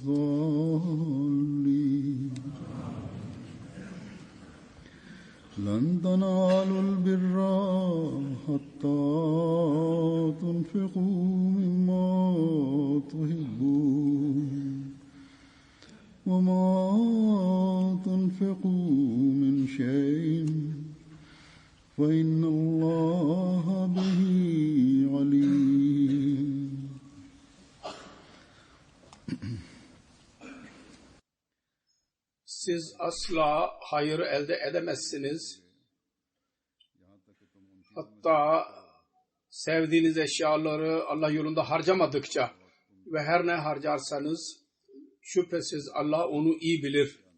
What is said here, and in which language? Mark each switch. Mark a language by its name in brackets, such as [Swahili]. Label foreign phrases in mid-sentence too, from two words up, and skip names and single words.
[Arabic] الضالين لن تنالوا البر حتى تنفقوا مما تحبون وما تنفقوا من شيء فإن الله به عليم. [Turkish] Siz asla hayır elde edemezsiniz. Hatta sevdiğiniz eşyaları Allah yolunda harcamadıkça ve her ne harcarsanız şüphesiz Allah onu iyi bilir.